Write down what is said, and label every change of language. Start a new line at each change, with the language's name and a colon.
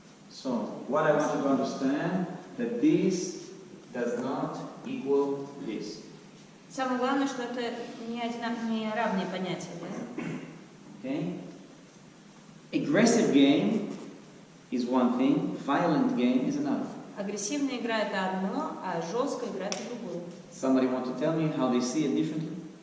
English: So, what I want you to understand, that this does not equal this.
Russian: Самое главное, что это не равные понятия, да?
English: Okay? Aggressive game is one thing, violent game is another.
Russian: Агрессивная игра — это одно, а жесткая игра — это другое.
English: Somebody want to tell me how they see it differently?